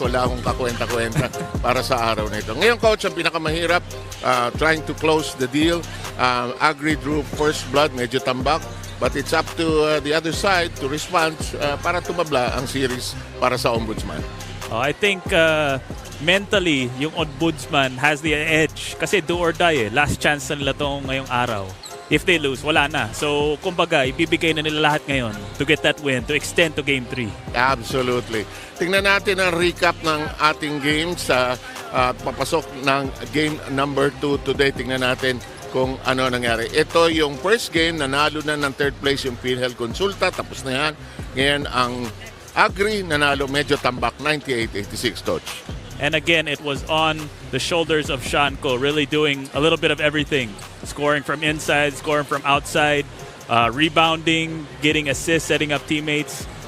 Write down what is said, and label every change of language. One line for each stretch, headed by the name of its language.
Filipino: Wala akong kakwenta-kwenta para sa araw na ito. Ngayon, Coach, ang pinakamahirap,
English: trying to close the deal. Agri drew first blood,
Filipino: medyo tambak.
English: But it's up to the other side to respond
Filipino: para tumabla ang series para sa Ombudsman.
English: I think mentally, yung Ombudsman has the edge.
Filipino: Kasi
English: do or die Last chance
Filipino: na nila itong ngayong araw.
English: If they lose,
Filipino: wala na.
English: So,
Filipino: kumbaga, ibibigay na nila lahat ngayon
English: to get that win, to extend to Game 3. Absolutely.
Filipino: Tingnan natin ang recap ng ating games sa papasok ng game number 2 today. Tingnan natin kung ano nangyari. Ito yung first game, nanalo na ng third place yung PhilSports. Tapos na yan. Ngayon, ang Agri, nanalo medyo tambak, 98-86, Coach.
English: And again, it was on the shoulders of 𝗪𝗪, really doing a little bit of everything. Scoring from inside, scoring from outside, rebounding, getting assists, setting up teammates.